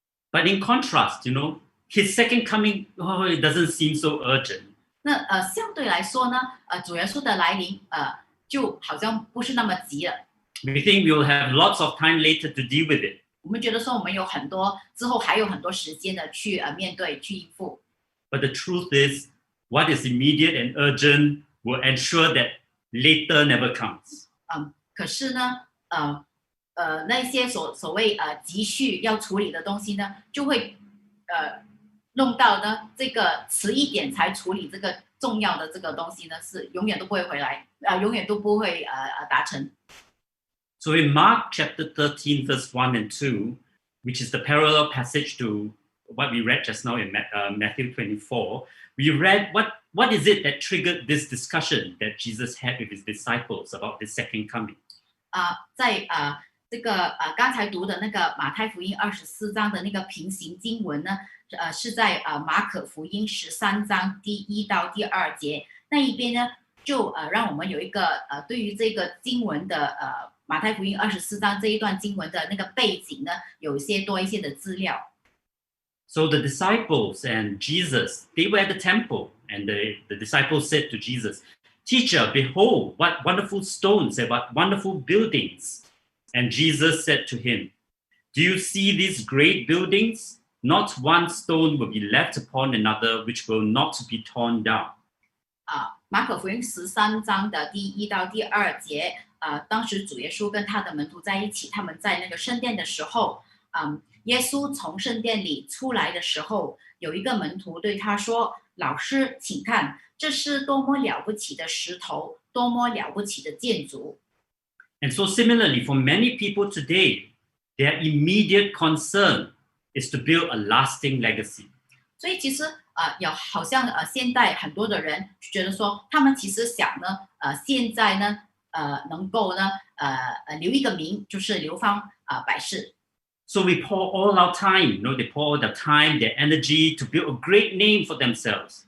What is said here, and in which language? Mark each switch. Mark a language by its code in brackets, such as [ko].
[en] But in contrast, his second coming, it doesn't seem so urgent. [zh] 那相对来说呢，主耶稣的来临就好像不是那么急了。 [en] We think we will have lots of time later to deal with it. [zh] 我们觉得说我们有很多之后还有很多时间的去面对去应付。 [en] But the truth is, what is immediate and urgent will ensure that later never comes. [zh] 可是呢，那些所谓急需要处理的东西呢，就会弄到呢这个迟一点才处理这个重要的这个东西呢，是永远都不会回来，永远都不会达成。 [en] So in Mark chapter 13, verse 1 and 2, which is the parallel passage to what we read just now in Matthew 24, we read what is it that triggered this discussion that Jesus had with his disciples about the second coming. [zh] 在这个刚才读的那个马太福音24章的那个平行经文呢，是在马可福音13章第1到第2节那一边呢，就让我们有一个对于这个经文的马太福音24章这一段经文的那个背景呢，有多一些的资料。 [en] So the disciples and Jesus, they were at the temple, and the disciples said to Jesus, "Teacher, behold, what wonderful stones and what wonderful buildings." And Jesus said to him, "Do you see these great buildings? Not one stone will be left upon another which will not be torn down." [zh] 马可福音13章的第1到第2节，当时主耶稣跟他的门徒在一起，他们在那个圣殿的时候，耶稣从圣殿里出来的时候，有一个门徒对他说：“老师，请看，这是多么了不起的石头，多么了不起的建筑。” [en] And so similarly, for many people today, their immediate concern is to build a lasting legacy. [zh] 所以其实好像现代很多的人觉得说，他们其实想呢，现在呢，能够呢，留一个名，就是流芳百世。 [en] So we pour all our time, they pour all their time, their energy to build a great name for themselves.